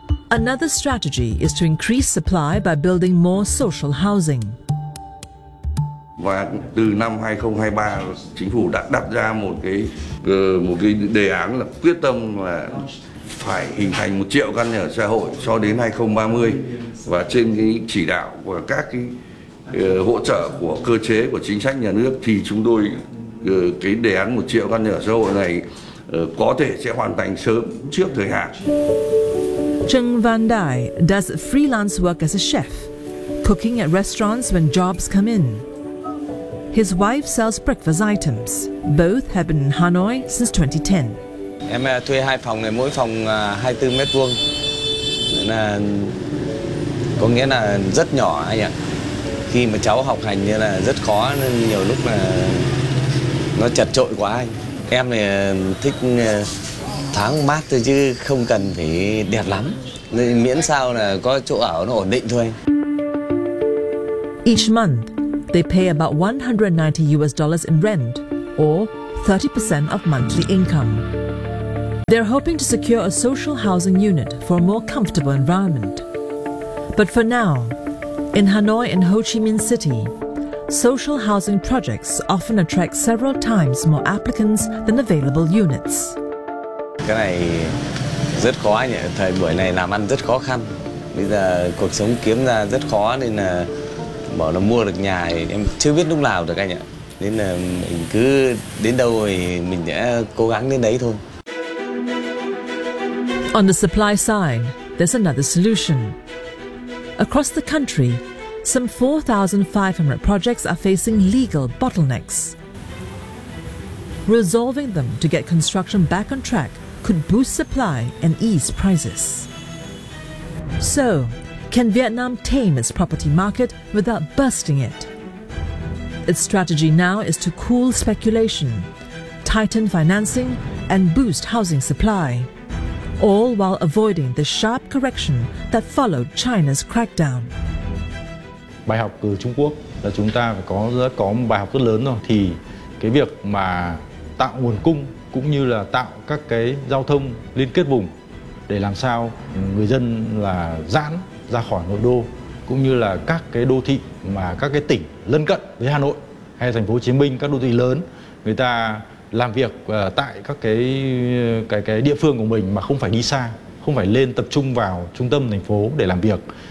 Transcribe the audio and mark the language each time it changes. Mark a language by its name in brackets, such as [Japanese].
[English] Another strategy is to increase supply by building more social housing. [Vietnamese] Và từ năm 2023, chính phủ đã đặt ra một cái đề án là quyết tâm là phải hình thành 1 triệu căn nhà ở xã hội cho đến 2030. Và trên cái chỉ đạo và các cái hỗ trợ của cơ chế của chính sách nhà nước thì chúng tôi cái đề án 1 triệu căn nhà ở xã hội này có thể sẽ hoàn thành sớm trước thời hạn. [English] Trần Văn Đại does freelance work as a chef, cooking at restaurants when jobs come in. His wife sells breakfast items. Both have been in Hanoi since 2010. [Vietnamese] Em thuê hai phòng này, mỗi phòng 24 mét vuông. là có nghĩa là rất nhỏ anh ạ. Khi mà cháu học hành như là rất khó nên nhiều lúc là nó chật chội quá anh. Em này thích thoáng mát thôi chứ không cần phải đẹp lắm. Nên miễn sao là có chỗ ở nó ổn định thôi. [English] Each month, they pay about $190 in rent, or 30% of monthly income. They're hoping to secure a social housing unit for a more comfortable environment. But for now, in Hanoi and Ho Chi Minh City, social housing projects often attract several times more applicants than available units. [Vietnamese] Cái này rất khó nhỉ, thời buổi này làm ăn rất khó khăn. Bây giờ cuộc sống kiếm ra rất khó nên là bảo là mua được nhà em chưa biết lúc nào được anh ạ. Nên là mình cứ đến đâu thì mình sẽ cố gắng đến đấy thôi. [English] On the supply side, there's another solution. Across the country, some 4,500 projects are facing legal bottlenecks. Resolving them to get construction back on track could boost supply and ease prices. So, can Vietnam tame its property market without bursting it? Its strategy now is to cool speculation, tighten financing, and boost housing supply. All while avoiding the sharp correction that followed China's crackdown. [Vietnamese] Bài học từ Trung Quốc là chúng ta phải có một bài học rất lớn rồi. Thì cái việc mà tạo nguồn cung cũng như là tạo các cái giao thông liên kết vùng để làm sao người dân là giãn ra khỏi nội đô cũng như là các cái đô thị mà các cái tỉnh lân cận với Hà Nội hay thành phố Hồ Chí Minh, các đô thị lớn, người ta làm việc tại các cái địa phương của mình mà không phải đi xa, không phải lên tập trung vào trung tâm thành phố để làm việc.